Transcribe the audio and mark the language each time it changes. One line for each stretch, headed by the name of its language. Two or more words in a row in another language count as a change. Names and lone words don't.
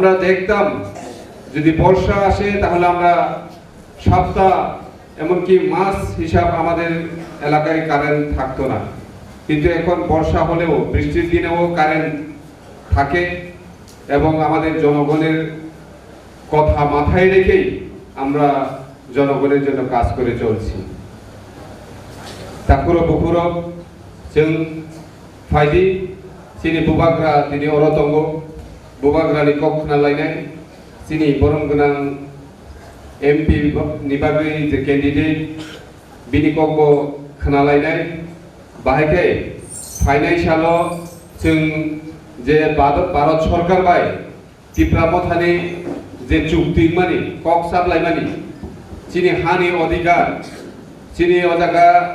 Bangla: আমরা দেখতাম যদি বর্ষা আসে তাহলে আমরা সপ্তাহ এমনকি মাস হিসাব আমাদের এলাকায় কারেন্ট থাকতো না, কিন্তু এখন বর্ষা হলেও বৃষ্টির দিনেও কারেন্ট থাকে এবং আমাদের জনগণের কথা মাথায় রেখেই আমরা জনগণের জন্য কাজ করে চলছি।
Kok Borok: তাকুরো বুকুরো जों फाइदि सिनि बुबाग्रा दिनै अरतंग बुबाग्रानि कक खोनालायनाय सिनि बरम गोनां एमपि नि बागै जे केन्डिडेट बिनि कक खोनालायनाय बाहायखाय फाइनान्सियाल जों जे भारत सरकार बाय टिप्रा मथानि जे चुक्ति मानि कक साप्लाय मानि सिनि हानि अधिकार सिनि अजागा